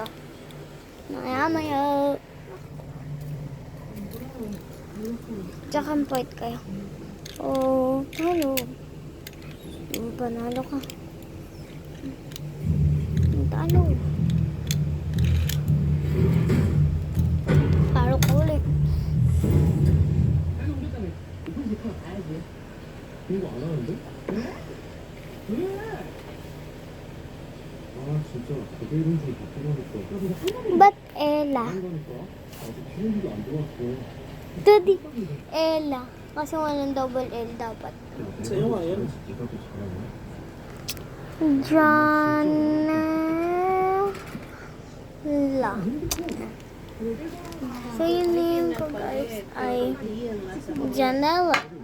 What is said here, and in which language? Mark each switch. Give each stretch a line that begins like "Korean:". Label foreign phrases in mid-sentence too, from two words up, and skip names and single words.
Filipino: Maya-maya. Tsaka point kayo. Oh, talo. Panalo ka. Talo. Talo ko ulit.
Korean: 이거 안 하는데? 아 진짜 되게 이런 식으로 바꾸고 하니까
Filipino: Ba't Ella?
Korean: 한 거니까
Filipino: Daddy, Ella. Kasi walang
English: double L
Filipino: dapat. Sa'yo nga yan. Janela. So, yung name ko guys ay Janela.